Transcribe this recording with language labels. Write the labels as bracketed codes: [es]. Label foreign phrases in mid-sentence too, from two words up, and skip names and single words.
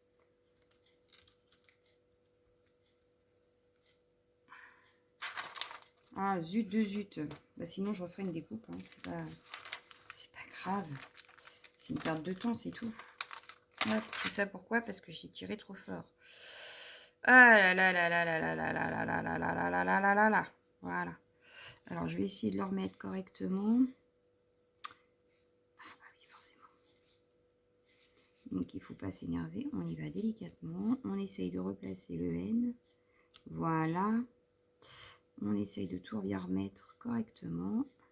[fr] Ah, zut de zut. Bah, sinon, je referai une découpe. Hein. C'est pas grave. C'est une perte de temps, c'est tout. Hop, tout ça pourquoi? Parce que j'ai tiré trop fort. Ah là là là là là là là là là là là là là là là là là. Voilà. Alors, je vais essayer de le remettre correctement. Ah bah oui, forcément. Donc, il ne faut pas s'énerver. On y va délicatement. On essaye de replacer le N. Voilà. On essaye de tout bien remettre correctement.